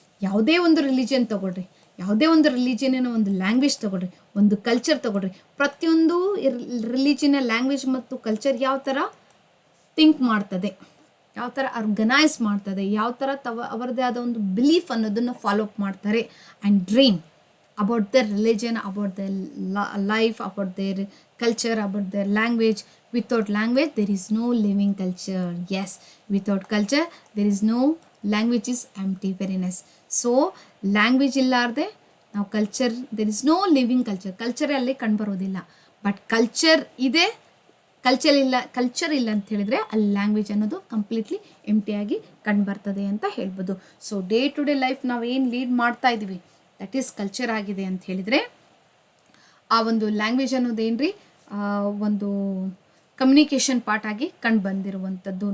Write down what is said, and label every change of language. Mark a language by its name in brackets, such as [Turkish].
[Kannada] ಯಾವುದೇ ಒಂದು ರಿಲಿಜಿಯನ್ ತೊಗೊಳ್ರಿ, ಯಾವುದೇ ಒಂದು ರಿಲಿಜಿಯನಿನ ಒಂದು ಲ್ಯಾಂಗ್ವೇಜ್ ತೊಗೊಳ್ರಿ, ಒಂದು ಕಲ್ಚರ್ ತೊಗೊಳ್ರಿ, ಪ್ರತಿಯೊಂದು ರಿಲಿಜಿಯನ್ನ ಲ್ಯಾಂಗ್ವೇಜ್ ಮತ್ತು ಕಲ್ಚರ್ ಯಾವ ಥರ ಥಿಂಕ್ ಮಾಡ್ತದೆ, ಯಾವ ಥರ ಆರ್ಗನೈಸ್ ಮಾಡ್ತದೆ, ಯಾವ ಥರ ಅವರದೇ ಆದ ಒಂದು ಬಿಲೀಫ್ ಅನ್ನೋದನ್ನು ಫಾಲೋ ಅಪ್ ಮಾಡ್ತಾರೆ, [English] And dream about their religion, about their life, about their culture, about their language. Without language, there is no living culture. Yes, without culture, there is no language is empty. Very nice. So, language [Kannada] illarde ನಾವು [English] Culture, there is no living culture. [Kannada] ಕಲ್ಚರೇ ಅಲ್ಲಿ ಕಂಡುಬರೋದಿಲ್ಲ. But culture ಇದೆ, culture ಇಲ್ಲ ಅಂತ ಹೇಳಿದರೆ ಅಲ್ಲಿ language ಅನ್ನೋದು completely ಎಂಟಿಯಾಗಿ ಕಂಡುಬರ್ತದೆ ಅಂತ ಹೇಳ್ಬೋದು. So day to day life ನಾವು ಏನು ಲೀಡ್ ಮಾಡ್ತಾ ಇದ್ದೀವಿ, ದಟ್ ಈಸ್ ಕಲ್ಚರ್ ಆಗಿದೆ ಅಂತ ಹೇಳಿದರೆ, ಆ ಒಂದು ಲ್ಯಾಂಗ್ವೇಜ್ ಅನ್ನೋದೇನ್ರಿ ಒಂದು ಕಮ್ಯುನಿಕೇಷನ್ ಪಾರ್ಟ್ ಆಗಿ ಕಂಡು ಬಂದಿರುವಂಥದ್ದು.